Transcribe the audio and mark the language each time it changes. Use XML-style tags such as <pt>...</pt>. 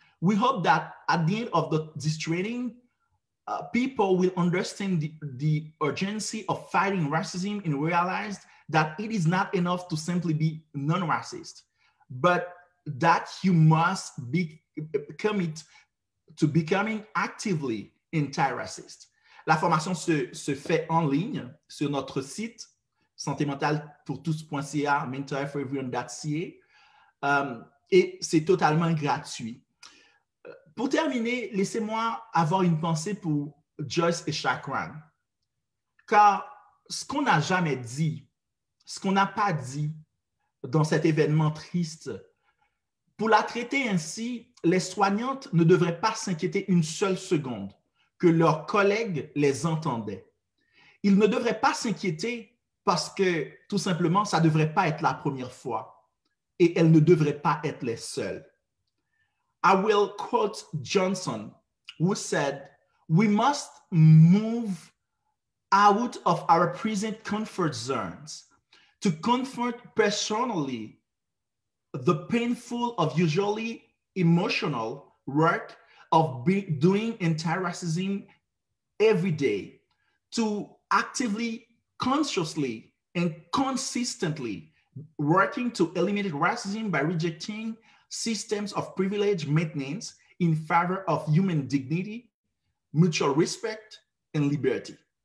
<en>We hope that at the end of this training, people will understand the urgency of fighting racism and realize that it is not enough to simply be non-racist, but that you must be commit to becoming actively anti-racist.</en> <fr>La formation se fait en ligne sur notre site santémentalepourtous.ca, mentoringforeveryone.ca, et c'est totalement gratuit. Pour terminer, laissez-moi avoir une pensée pour Joyce et Chakran, car ce qu'on n'a jamais dit, ce qu'on n'a pas dit dans cet événement triste, pour la traiter ainsi, les soignantes ne devraient pas s'inquiéter une seule seconde que leurs collègues les entendaient. Ils ne devraient pas s'inquiéter parce que, tout simplement, ça ne devrait pas être la première fois et elles ne devraient pas être les seules.</fr> <en>I will quote Johnson, who said, "We must move out of our present comfort zones to confront personally the painful of usually emotional work of doing anti-racism every day, to actively, consciously, and consistently working to eliminate racism by rejecting systems of privilege maintenance in favor of human dignity, mutual respect, and liberty."</en>